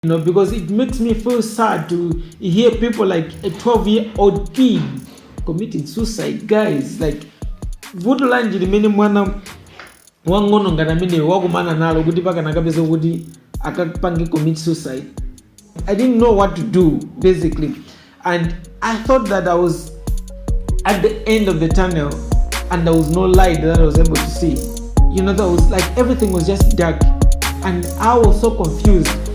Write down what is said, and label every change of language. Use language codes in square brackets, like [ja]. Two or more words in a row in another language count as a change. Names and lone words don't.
[en] Because it makes me feel sad to hear people like a 12-year-old kid committing suicide. Guys, like [ny] vuto lanji limene mwana wangono ngati amene wakumana nalo kuti paka nakapeza kuti akapange [en] commit suicide. I didn't know what to do basically, and I thought that I was at the end of the tunnel and there was no light that I was able to see. That was like everything was just dark and I was so confused.